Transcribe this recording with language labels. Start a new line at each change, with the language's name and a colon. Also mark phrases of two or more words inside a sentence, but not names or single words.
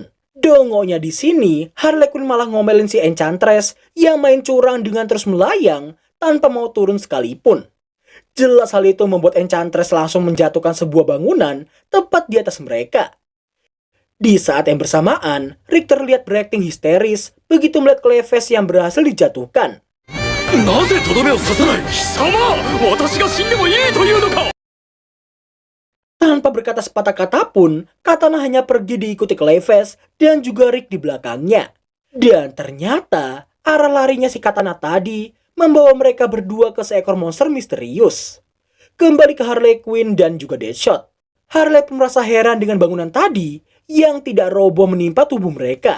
Indonesian: Dongonya di sini, Harley Quinn malah ngomelin si Enchantress yang main curang dengan terus melayang tanpa mau turun sekalipun. Jelas hal itu membuat Enchantress langsung menjatuhkan sebuah bangunan tepat di atas mereka. Di saat yang bersamaan, Rick terlihat berakting histeris begitu melihat Clayface yang berhasil dijatuhkan.
Japanese: なぜとどめを刺さない貴様、私が死んでもいいというのか。
Indonesian: Tanpa berkata sepatah kata pun, Katana hanya pergi diikuti Clayface dan juga Rick di belakangnya. Dan ternyata, arah larinya si Katana tadi membawa mereka berdua ke seekor monster misterius. Kembali ke Harley Quinn dan juga Deadshot. Harley pun merasa heran dengan bangunan tadi yang tidak roboh menimpa tubuh mereka.